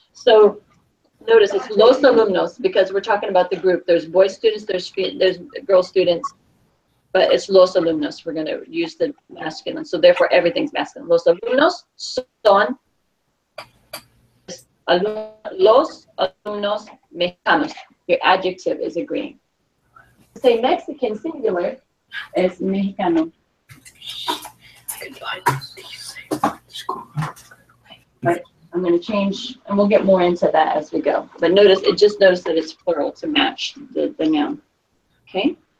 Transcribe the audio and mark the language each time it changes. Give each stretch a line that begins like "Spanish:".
English: So notice it's
Spanish: los alumnos
English: because we're talking about the group. There's boy students, there's girl students, but it's
Spanish: los alumnos.
English: We're going to use the masculine. So therefore everything's masculine.
Spanish: Los alumnos son los alumnos mexicanos.
English: Your adjective is agreeing. Say Mexican singular is mexicano. Right. I'm going to change, and we'll get more into that as we go. But notice that it's plural to match the noun. Okay.